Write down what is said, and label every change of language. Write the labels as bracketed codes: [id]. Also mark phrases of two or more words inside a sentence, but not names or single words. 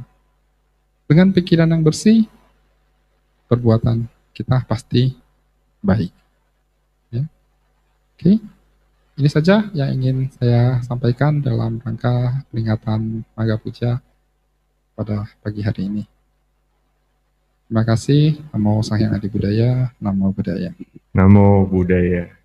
[id] Dengan pikiran yang bersih, perbuatan kita pasti baik. Ya. Oke, ini saja yang ingin saya sampaikan dalam rangka peringatan Maga Puja pada pagi hari ini. Terima kasih. [pi] Namo Sang Hyang Adi Budaya, Namo Buddhaya. Namo Buddhaya.